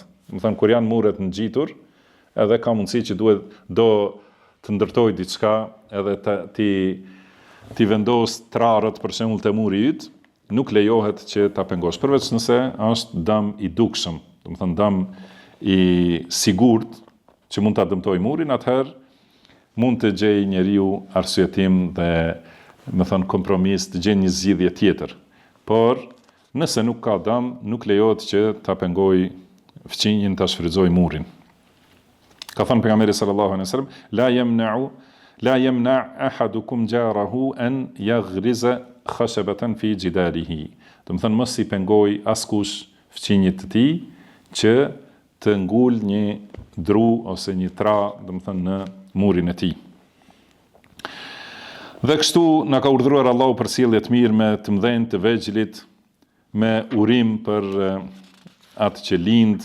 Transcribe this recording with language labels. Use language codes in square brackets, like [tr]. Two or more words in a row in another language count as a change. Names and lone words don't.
[sq] Më thënë, kur janë muret ngjitur, edhe ka mundësi që do të ndërtoj diçka, edhe ti vendos trarët për shembull te muri yt, nuk lejohet që ta pengosh, përveç nëse është dëm i dukshëm, do të thënë dëm i sigurt që mund ta dëmtoj murin, atëherë mund të gjej njeriu arsyetim dhe, më thënë, kompromis, të gjej një zgjidhje tjetër. Por nëse nuk ka dëm, nuk lejohet që ta pengoj fqinjin, ta shfrytëzoj murin. Ka thënë pejgamberi [ar] صلى الله عليه وسلم, لا يمنع أحدكم جاره أن يغرز خشبة في جداره. [sq] Do të thënë, mos i pengoj askush fqinjit të tij që të ngul një dru ose një tra, do të thënë, në murin e tij. Dhe kështu na ka urdhëruar Allahu për sjellje të mirë me të mëdhenj, të vegjëlit, me urim për atë që lind.